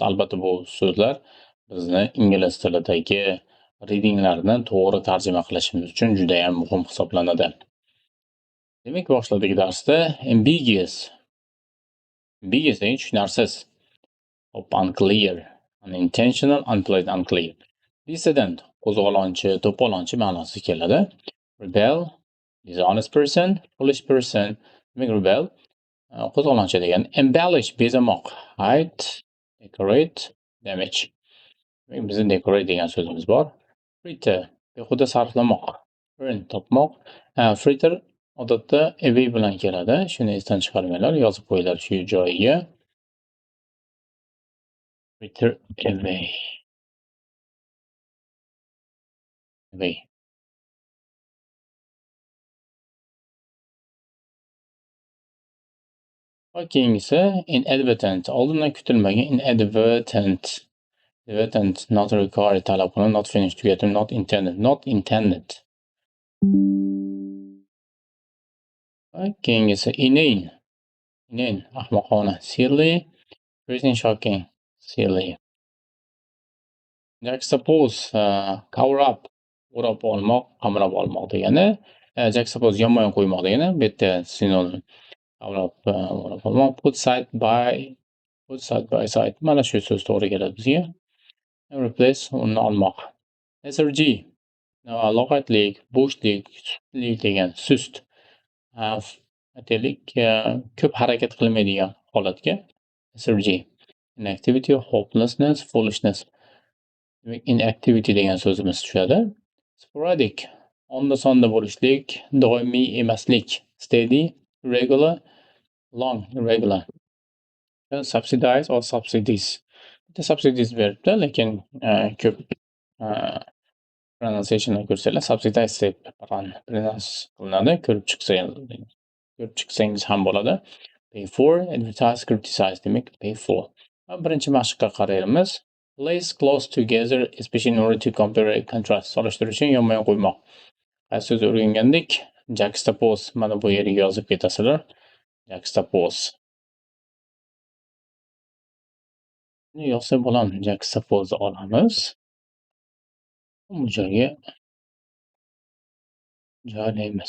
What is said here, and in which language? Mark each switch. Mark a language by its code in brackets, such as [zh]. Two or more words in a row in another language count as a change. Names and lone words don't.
[uz] Albatta, bu so'zlar bizni ingliz tilidagi readinglarni to'g'ri tarjima qilishimiz uchun juda ham muhim hisoblanadi. Demak, boshladik darsda ambiguous. [en] Ambiguous [uz] degan tushunarsiz. [en] Unclear, unintentional, unpleasant, unclear. [uz] Dissident, qo'zg'olonchi, to'polonchi ma'nosi keladi. [en] Rebel, dishonest person, foolish person. [uz] Demak, rebel qo'zg'olonchi degan. [en] Embellish, bezamoq. Hide, decorate, damage. [uz] Demak, bizda decorate degan so'zimiz bor. Fritter, behuda sarflamoq. [en] Earn, topmoq. [uz] Fritter odatda away bilan keladi. Shuni esdan chiqarmanglar, yozib qo'yinglar shu joyiga. [en] Fritter away. Away. [uz] Keyingisi inadvertent, oldindan kutilmagan. [en] Inadvertent, not required, [uz] talab qilinadi. [en] Not finished, tugatildi. Not intended. [uz] Keyingisi inane, ahmoqona. [en] Silly, pretty shocking, silly. Juxtapose, cover up, [uz] o'rab olmoq, qamrab olmoq degani. Juxtapose yonma-yon qo'ymoq degani. Bu yerda sinonim. O'rab olmoq. [en] Put side by side. [uz] Mana shu so'z to'g'ri keladi bizga. Replace, o'rnini olmoq. Lethargy, loqaydlik, bo'shlik, sustlik degan. Sust. Aytaylik, ko'p harakat qilmaydigan holatga lethargy. [en] Inactivity, hopelessness, foolishness. [uz] Demak, inactivity degan so'zimiz tushadi. Sporadic, onda-sonda bo'lishlik, doimiy emaslik. [en] Steady, regular, long, irregular. Subsidize or subsidies. [uz] Bitta subsidies beribdi, lekin ko'p pronunciation'ni ko'rsanglar subsidize deb pronounce qilinadi. Ko'rib chiqsangiz ham bo'ladi. [en] Pay for, advertise, criticize demak pay for. [uz] Birinchi mashqqa qaraymiz. [en] Place close together, especially in order to compare and contrast. [uz] Solishtirish uchun yonma-yon qo'ymoq. Qaysi so'z o'rgangandik? Juxtapose, mana bu yerga yozib ketasizlar. Juxtapose. Yozsa bo'ladi. Juxtapose olamiz. Bu joyga joylaymiz.